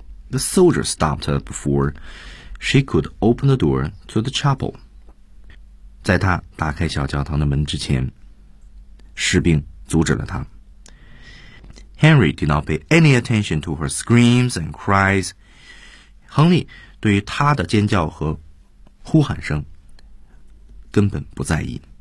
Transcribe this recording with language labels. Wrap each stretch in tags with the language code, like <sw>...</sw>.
<en>The soldier stopped her before she could open the door to the chapel。</en> <zh>在他打开小教堂的门之前，士兵阻止了他。</zh> <en>Henry did not pay any attention to her screams and cries.</en> <zh>亨利对于他的尖叫和呼喊声根本不在意。</zh>